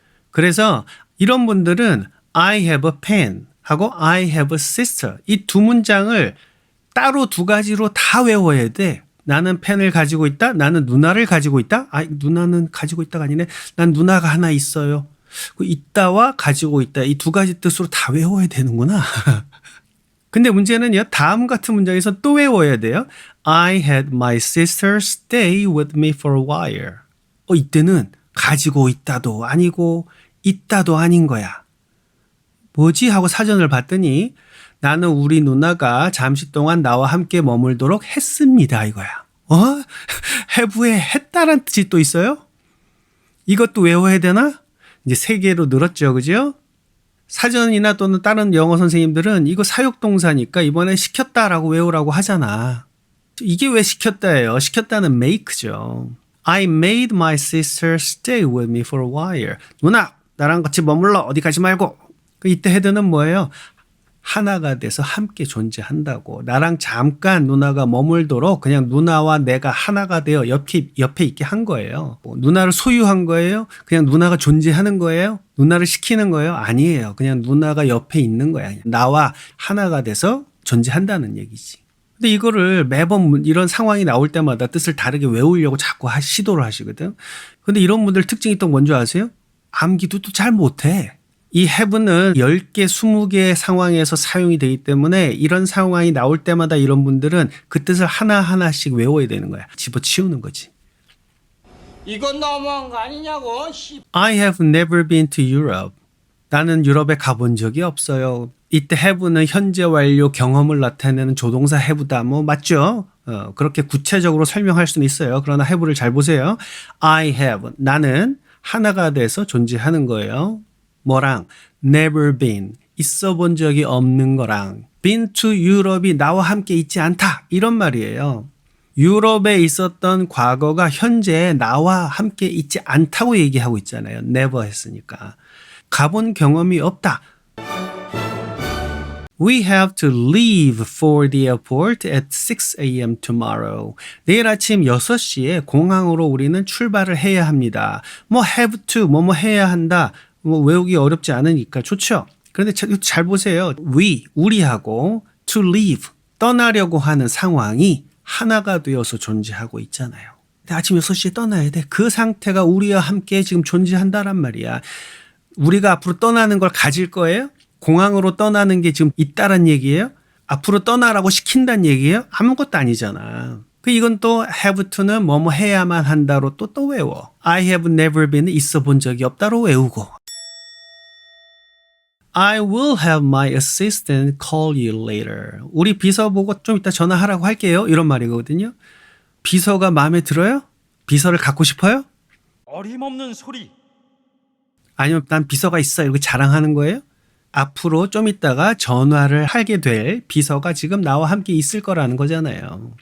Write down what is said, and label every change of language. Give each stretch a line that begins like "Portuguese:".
Korean: 그래서 이런 분들은
English: I have a pen
Korean: 하고
English: I have a sister,
Korean: 이 2문장을 따로 2가지로 다 외워야 돼. 나는 펜을 가지고 있다. 나는 누나를 가지고 있다. 누나는 가지고 있다가 아니네. 난 누나가 하나 있어요. 있다와 가지고 있다, 이 2가지 뜻으로 다 외워야 되는구나. 근데 문제는요, 다음 같은 문장에서 또 외워야 돼요.
English: I had my sister stay with me for a while.
Korean: 이때는 가지고 있다도 아니고 있다도 아닌 거야. 뭐지? 하고 사전을 봤더니 나는 우리 누나가 잠시 동안 나와 함께 머물도록 했습니다, 이거야. have에 했다란 뜻이 또 있어요? 이것도 외워야 되나? 이제 3개로 늘었죠, 그죠? 사전이나 또는 다른 영어 선생님들은 이거 사역동사니까 이번엔 시켰다라고 외우라고 하잖아. 이게 왜 시켰다예요? 시켰다는 make죠.
English: I made my sister stay with me for a while.
Korean: 누나, 나랑 같이 머물러. 어디 가지 말고. 이때 헤드는 뭐예요? 하나가 돼서 함께 존재한다고. 나랑 잠깐 누나가 머물도록 그냥 누나와 내가 하나가 되어 옆에 있게 한 거예요. 누나를 소유한 거예요? 그냥 누나가 존재하는 거예요? 누나를 시키는 거예요? 아니에요. 그냥 누나가 옆에 있는 거야. 나와 하나가 돼서 존재한다는 얘기지. 근데 이거를 매번 이런 상황이 나올 때마다 뜻을 다르게 외우려고 자꾸 시도를 하시거든. 근데 이런 분들 특징이 또 뭔지 아세요? 암기도 또 잘 못해. 이 have는 10개, 20개의 상황에서 사용이 되기 때문에 이런 상황이 나올 때마다 이런 분들은 그 뜻을 하나하나씩 외워야 되는 거야. 집어치우는 거지. 이건 너무한 거 아니냐고.
English: I have never been to Europe.
Korean: 나는 유럽에 가본 적이 없어요. 이때 have는 현재 완료 경험을 나타내는 조동사 have다. 뭐 맞죠? 그렇게 구체적으로 설명할 수는 있어요. 그러나 have를 잘 보세요.
English: I have.
Korean: 나는 하나가 돼서 존재하는 거예요.
English: 뭐랑? never been.
Korean: 있어 본 적이 없는 거랑
English: been to Europe
Korean: 이 나와 함께 있지 않다. 이런 말이에요. 유럽에 있었던 과거가 현재 나와 함께 있지 않다고 얘기하고 있잖아요. never 했으니까. 가본 경험이 없다.
English: We have to leave for the airport at 6 a.m. tomorrow.
Korean: 내일 아침 6시에 공항으로 우리는 출발을 해야 합니다. 뭐 have to, 뭐뭐 해야 한다. 뭐 외우기 어렵지 않으니까 좋죠. 그런데 잘 보세요. 우리하고 to leave, 떠나려고 하는 상황이 하나가 되어서 존재하고 있잖아요. 아침 6시에 떠나야 돼. 그 상태가 우리와 함께 지금 존재한다란 말이야. 우리가 앞으로 떠나는 걸 가질 거예요? 공항으로 떠나는 게 지금 있다란 얘기예요? 앞으로 떠나라고 시킨다는 얘기예요? 아무것도 아니잖아. 이건 또 have to는 뭐뭐 해야만 한다로 또 외워.
English: I have never been
Korean: 있어 본 적이 없다로 외우고.
English: I will have my assistant call you later.
Korean: 우리 비서 보고 좀 이따 전화하라고 할게요. 이런 말이거든요. 비서가 마음에 들어요? 비서를 갖고 싶어요? 어림없는 소리. 아니면 난 비서가 있어 이렇게 자랑하는 거예요? 앞으로 좀 있다가 전화를 하게 될 비서가 지금 나와 함께 있을 거라는 거잖아요.